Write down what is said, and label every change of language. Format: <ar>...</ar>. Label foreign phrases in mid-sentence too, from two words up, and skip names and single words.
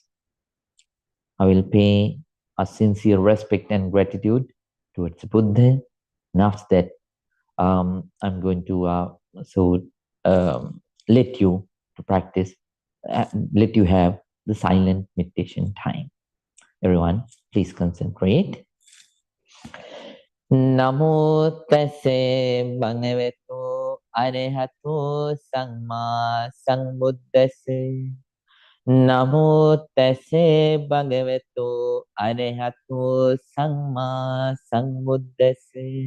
<en>I will pay a sincere respect and gratitude towards Buddha. And after that, I'm going to let you to practice, let you have the silent meditation time. Everyone, please concentrate.</en> <pi>Namo tase bhagavato arahato samma sambuddhase. Namo tase bhagavato arahato samma sambuddhase.</pi>